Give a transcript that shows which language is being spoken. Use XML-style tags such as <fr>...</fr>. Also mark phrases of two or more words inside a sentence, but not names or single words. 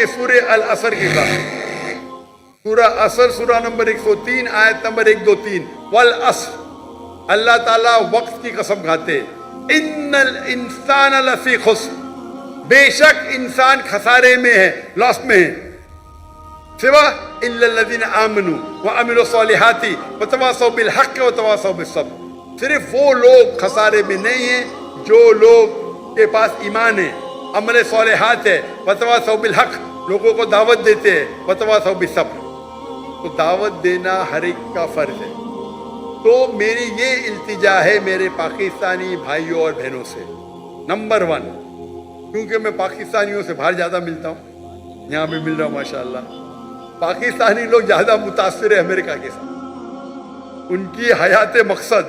<hi>सूरह अल असर की बात, सूरह असर, सूरह नंबर 103, आयत नंबर 1, 2, 3।</hi> <ar>والعصر,</ar> <hi>अल्लाह ताला वक्त की कसम खाते,</hi> <ar>إن الإنسان لفي خسر,</ar> <hi>बेशक इंसान खसारे में है, लॉस में है, सिवा</hi> <ar>إلا الذين آمنوا وعملوا الصالحات وتواصوا بالحق وتواصوا بالصبر.</ar> <hi>सिर्फ वो लोग खसारे में नहीं है जो लोग के पास ईमान है, अमल सॉलिहात है,</hi> <ar>وتواصوا بالحق,</ar> <hi>लोगों को दावत देते हैं,</hi> <ar>وتواصوا بالصبر.</ar> <hi>तो दावत देना हर एक का फर्ज है। तो मेरी ये इल्तिजा है मेरे पाकिस्तानी भाइयों और बहनों से, नंबर 1, क्योंकि मैं पाकिस्तानियों से बाहर ज़्यादा मिलता हूँ, यहाँ भी मिल रहा हूँ माशाअल्लाह। पाकिस्तानी लोग ज़्यादा मुतासिर है अमेरिका के साथ, उनकी हयात मकसद।</hi>